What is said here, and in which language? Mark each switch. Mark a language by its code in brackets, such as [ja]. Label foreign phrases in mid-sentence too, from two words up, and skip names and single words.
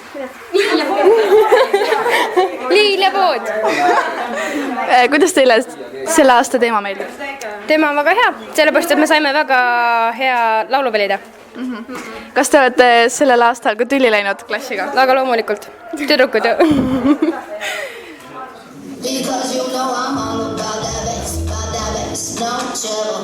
[et] Liil ja pood. Kuidas teile selle aasta teema meeldib? Teema on väga hea, sellepärast, et me saime väga hea laulu valida. Kas te olete sellel aastal ka tülli läinud klassiga? Väga loomulikult. Tüdrukud ju. [en] Because you know I'm all about that bass, no trouble.